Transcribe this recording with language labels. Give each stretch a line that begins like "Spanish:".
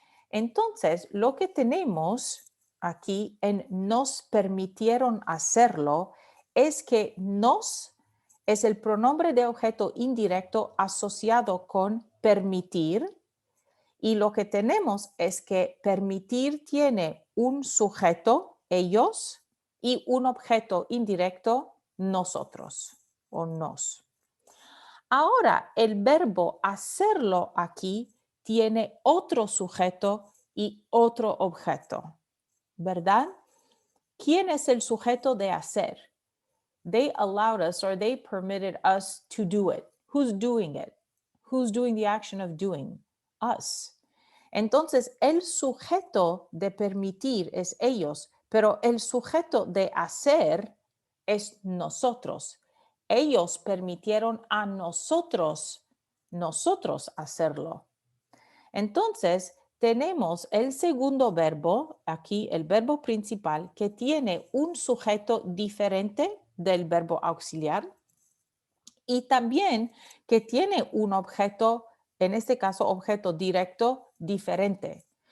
Spanish: Entonces, lo que tenemos aquí en nos permitieron hacerlo es que nos es el pronombre de objeto indirecto asociado con permitir, y lo que tenemos es que permitir tiene un sujeto, ellos, y un objeto indirecto, nosotros o nos. Ahora, el verbo hacerlo aquí tiene otro sujeto y otro objeto, ¿verdad? ¿Quién es el sujeto de hacer?
English: They allowed us or they permitted us to do it. Who's doing it? Who's doing the action of doing? Us.
Spanish: Entonces, el sujeto de permitir es ellos, pero el sujeto de hacer es nosotros. Ellos permitieron a nosotros hacerlo. Entonces, tenemos el segundo verbo, aquí el verbo principal, que tiene un sujeto diferente del verbo auxiliar y también que tiene un objeto, en este caso objeto directo, diferente.